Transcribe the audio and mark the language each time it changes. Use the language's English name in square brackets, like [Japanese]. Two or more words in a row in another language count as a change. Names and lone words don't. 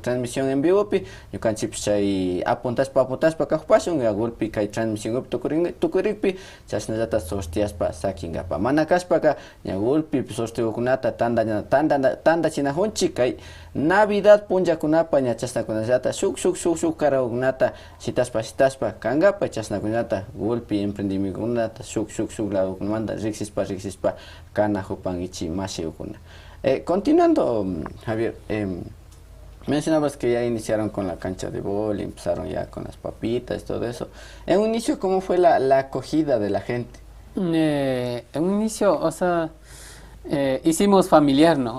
[Spanish] transmisión en vivopi [Quechua] ñukanchikpish chay apuntashpa kajupashun golpi kay transmisionpi tukurikpi chashnallata sorteashpa sakinkapa mana kashpaka ña golpi sorteokunata tandachinajunchik kay Navidad punllakunapa ña chasnakunallata shuk karakunata shitashpa kankapa chasnakunata golpi emprendimientokunata shuk ladokunamanta riksispa kanajupankichik mashiyukuna. [Spanish] Continuando, Javier, mencionabas que ya iniciaron con la cancha de vóley, empezaron ya con las papitas, todo eso. En un inicio, ¿cómo fue la acogida de la gente? En un inicio, o sea, hicimos familiar, ¿no?